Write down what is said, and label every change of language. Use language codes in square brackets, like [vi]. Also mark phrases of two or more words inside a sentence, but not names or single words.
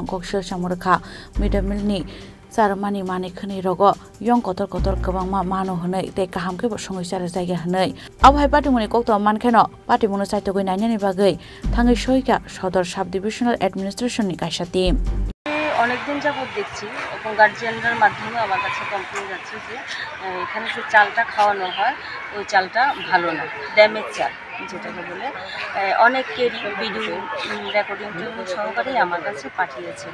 [trp] ककसिल सामुं रोखा [en] mid day mealni [trp] चारमानि माने खनै रग यं कतर कतर गोबां मानो हनै ते काहामके बसङै चार जायगा हनै अब हाइ पाटिमुनि कक्त मानखेनो पाटिमुनो साइतगै नायनायनि बागै थाङै सयका सदर [en] sub divisional administrationni [trp] कायसा टीम [bn] অনেকদিন যাবত দেখছি এবং গার্জিয়ানদের মাধ্যমে আমার কাছে কমপ্লেন যাচ্ছে যে এখানে যে চালটা খাওয়ানো হয় ওই চালটা ভালো না, ড্যামেজ চাল যেটাকে বলে। অনেকেরই ভিডিও রেকর্ডিং সহকারেই আমার কাছে পাঠিয়েছে।